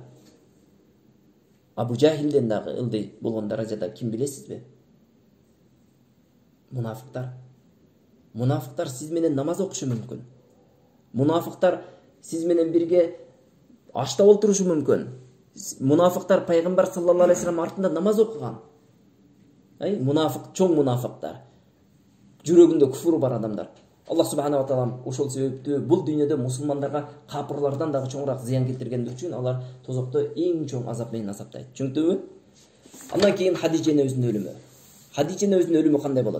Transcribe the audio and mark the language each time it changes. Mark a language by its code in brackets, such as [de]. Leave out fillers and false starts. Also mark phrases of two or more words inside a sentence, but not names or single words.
[ky] Абу Жахилден дагы ылдый болгон даражада ким билесизби? Мунафыктар. Мунафыктар сиз менен намаз окушу мүмкүн. Мунафыктар сиз менен бирге ашта олтурушу мүмкүн. Мунафыктар пайгамбар [ar] صلى الله عليه وسلم [ky] артында намаз окуган. Мунафык, чоң мунафыктар. Жүрөгүндө күфүрү бар адамдар. [ar] الله سبحانه وتعالى [ky] ошол себептүү бул дүйнөдө мусулмандарга капырлардан дагы чоңураак зыян келтиргендер үчүн алар тозокто эң чоң азап менен азаптайт. Түшүндүңүзбү? Андан кийин Хадижа энебиздин өлүмү. Хадижа энебиздин өлүмү кандай болот?